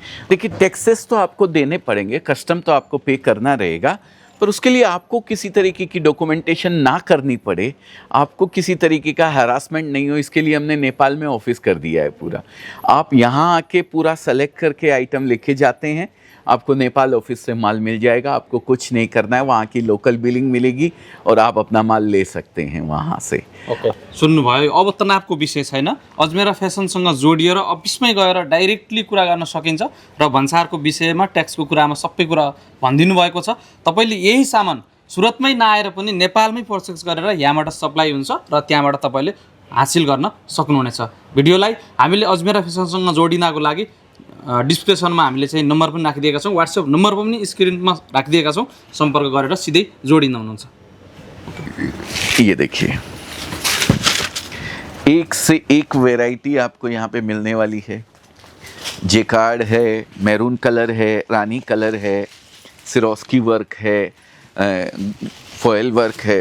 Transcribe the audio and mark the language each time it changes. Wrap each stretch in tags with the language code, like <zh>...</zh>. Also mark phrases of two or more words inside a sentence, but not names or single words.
<hi>देखिए, टैक्सेस तो आपको देने पड़ेंगे, कस्टम तो आपको पे करना रहेगा, पर उसके लिए आपको किसी तरीके की डॉक्यूमेंटेशन ना करनी पड़े, आपको किसी तरीके का हरासमेंट नहीं हो, इसके लिए हमने नेपाल में ऑफिस कर दिया है पूरा। आप यहाँ आके पूरा सेलेक्ट करके आइटम लेके जाते हैं, आपको नेपाल ऑफिस से माल मिल जाएगा, आपको कुछ नहीं करना है, वहाँ की लोकल बिलिंग मिलेगी और आप अपना माल ले सकते हैं वहाँ से। ओके,</hi> <ne>सुन्नुभयो। अब तनावको विषय छैन, अजमेरा फेसनसँग जोडिएर अफिसमै गएर डाइरेक्टली कुरा गर्न सकिन्छ र भन्सारको विषयमा ट्याक्सको कुरामा सबै कुरा भनिदिनु भएको छ। तपाईँले यही सामान सुरतमै नआएर पनि नेपालमै पर्चेस गरेर यहाँबाट सप्लाई हुन्छ र त्यहाँबाट तपाईँले हासिल गर्न सक्नुहुनेछ। भिडियोलाई हामीले अजमेरा फेसनसँग जोडिनको लागि डिस्क्रिप्सनमा हामीले चाहिँ नम्बर पनि राखिदिएका छौँ, व्हाट्सएप नम्बर पनि स्क्रिनमा राखिदिएका छौँ, सम्पर्क गरेर सिधै जोडिन हुनुहुन्छ।</ne> <hi>ये देखिए, एक से एक वैरायटी आपको यहाँ पे मिलने वाली है। जेकार्ड है, मैरून कलर है, रानी कलर है, सिरोस्की वर्क है, फॉयल वर्क है।</hi>